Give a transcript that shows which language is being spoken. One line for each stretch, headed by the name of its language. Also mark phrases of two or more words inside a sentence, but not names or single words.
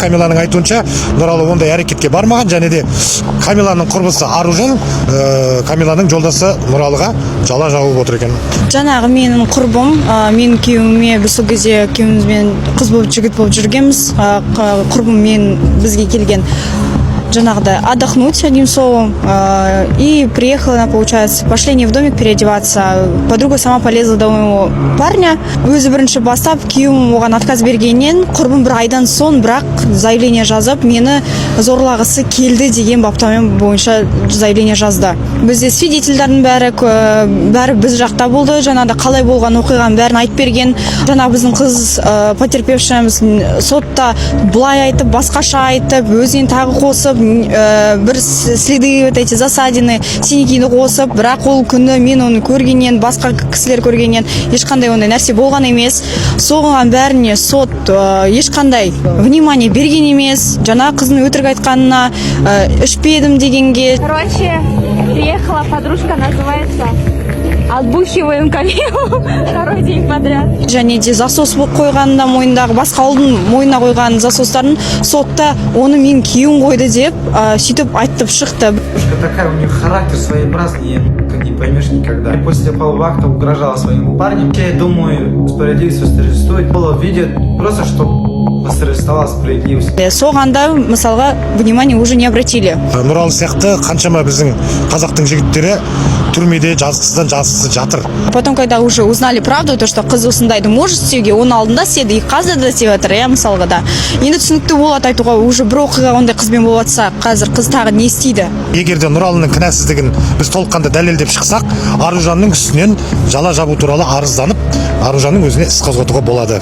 Kazakh: Камиланың айтуынша Нұралы ондай әрекетке бармаған, және де Камиланың құрбысы Аружан Камиланың жолдасы Нұралыға жала жауып отыр екен. Жаңағы менің құрбым, менің күйеуіме біз сол кезде күйеуімізбен қыз болып жігіт болып жүргенбіз. Құрбым мен бізге келген жаңағыдай
Russian: отдохнуть одним словом, и приехала она, получается, пошли не в домик переодеваться. Подруга сама полезла до моего парня.
Kazakh: Өзі бірінші бастап, күйеуім оған отказ бергеннен, құрбым бір айдан соң бірақ заявление жазып, мені зорлағысы келді деген баптаумен бойынша заявление жазды. Бізде свидетельдердің бәрі біз жақта болды. Жаңағыда қалай болған оқиғаның бәрін айтып берген. Жаңағы біздің қыз потерпевшіміз сотта былай айтып, басқаша айтып, өзінен тағы қосып, бір следы,
Russian: вот эти засадины,
Kazakh: синякиді қосып, бірақ ол күні мен оны көргеннен, басқа кісілер көргеннен ешқандай ондай нәрсе болған емес. Соған бәріне сот ешқандай внимание берген емес. Жаңа қыздың өтірік айтқанына, ішпедім дегенге.
Russian: Короче, приехала подружка, называется «Отбухиваем Камилу» второй день подряд.
Kazakh: Және де засос болып қойғанында мойнындағы басқа ұлдың мойнына қойған засостарын сотта оны мен күйеуім қойды деп сөйтіп айтып шықты.
Russian: Такая у них характер своеобразный, не поймешь никогда. И после полового акта угрожала своему парню. Я думаю, справедливость восторжествует. Было видео просто, чтобы восторжествовала справедливость.
Kazakh: Соғанда мысалға
Russian: внимание уже не обратили.
Kazakh: Нұралы сияқты қаншама біздің қазақтың жігіттері түрмеде жазықсыздан жазықсыз жатыр.
Russian: Потом, когда уже узнали правду, то что
Kazakh: қыз осындайды может істеуге, оның алдында істеді, и қазір да істеп жатыр, мысалға да. Енді түсінікті болады айтуға, уже бір оқиға ондай қызбен болып жатса, қазір қыз тағы не істейді? Егер де Нұралының кінәсіздігін біз толыққанды дәлелдеп шықсақ, Аружанның үстінен жала жабу туралы арызданып, Аружанның өзіне іс қозғатуға болады.